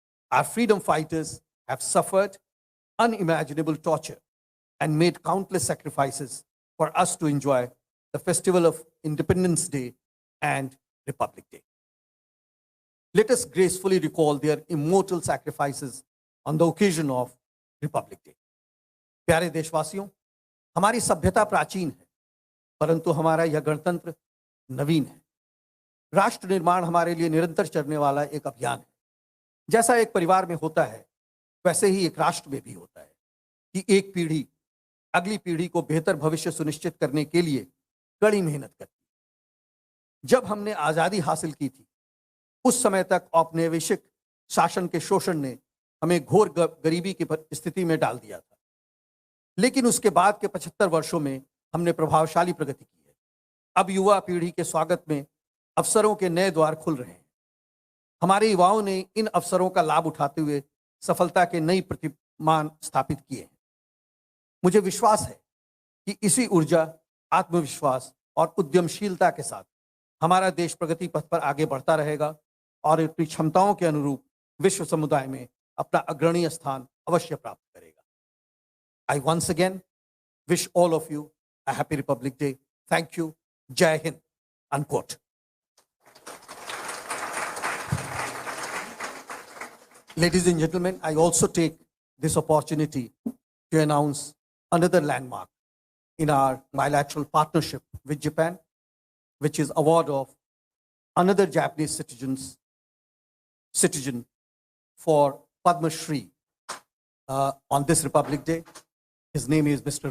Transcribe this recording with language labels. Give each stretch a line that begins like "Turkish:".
English: Our freedom fighters have suffered unimaginable torture and made countless sacrifices for us to enjoy the festival of Independence Day and Republic Day. Let us gracefully recall their immortal sacrifices on the occasion of Republic Day.
Hindi: प्यारे देशवासियों, हमारी सभ्यता प्राचीन है, परंतु हमारा यह गणतंत्र नवीन है। राष्ट्र निर्माण हमारे लिए निरंतर चलने वाला एक अभियान है। जैसा एक परिवार में होता है, वैसे ही एक राष्ट्र में भी होता है कि एक पीढ़ी अगली पीढ़ी को बेहतर भविष्य सुनिश्चित करने के लिए कड़ी मेहनत करती है। जब हमने आज़ादी हासिल की थी, उस समय तक औपनिवेशिक शासन के शोषण ने हमें घोर गरीबी की स्थिति में डाल दिया था। लेकिन उसके बाद के 75 वर्षों में हमने प्रभावशाली प्रगति की है। अब युवा पीढ़ी के स्वागत में अवसरों के नए द्वार खुल रहे हैं। हमारे युवाओं ने इन अवसरों का लाभ उठाते हुए सफलता के नई प्रतिमान स्थापित किए हैं। मुझे विश्वास है कि इसी ऊर्जा, आत्मविश्वास और उद्यमशीलता के साथ हमारा देश प्रगति पथ पर आगे बढ़ता रहेगा और अपनी क्षमताओं के अनुरूप विश्व समुदाय में अपना अग्रणीय स्थान अवश्य प्राप्त करेगा।
English: I once again wish all of you a happy Republic Day. Thank you. Jai Hind. Unquote. Ladies and gentlemen, I also take this opportunity to announce another landmark in our bilateral partnership with Japan, which is award of another Japanese citizen for Padma Shri on this Republic Day. His name is Mr.